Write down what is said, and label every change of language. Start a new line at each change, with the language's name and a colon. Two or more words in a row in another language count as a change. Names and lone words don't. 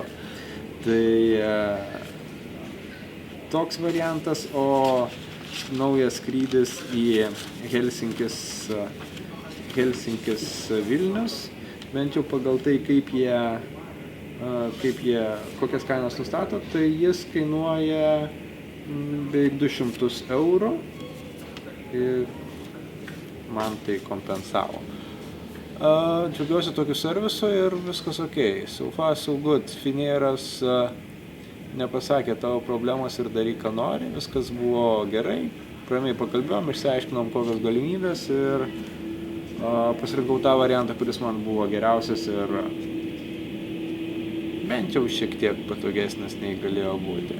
Lithuanian: Tai toks variantas, o naujas skrydis į Helsinkis Vilnius, bent jau pagal tai, kokias kainas nustato, tai jis kainuoja beveik 200 eurų ir man tai kompensavo. Džiaugiuosi tokiu servisu ir viskas ok.
English: So far, so good.
Lithuanian: Finnairas nepasakė tavo problemos ir daryk, ką nori. Viskas buvo gerai. Ramiai pakalbėjom, išsiaiškinom kokios galimybės ir pasirinkau tą variantą, kuris man buvo geriausias ir bent jau šiek tiek patogesnis nei galėjo būti.